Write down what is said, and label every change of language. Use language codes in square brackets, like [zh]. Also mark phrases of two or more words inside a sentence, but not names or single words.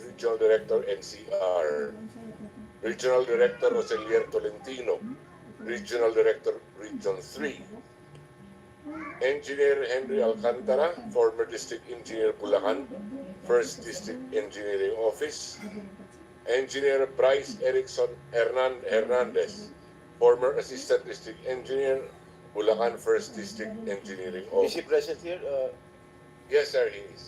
[en] Regional Director NCR, Regional Director Roselier Tolentino, Regional Director Region 3, Engineer Henry Alcantara, former District Engineer Bulacan, 1st District Engineering Office, Engineer Bryce Erickson Hernandez, former Assistant District Engineer, Bulacan 1st District Engineering Is Office. he present here? Yes, sir, he is.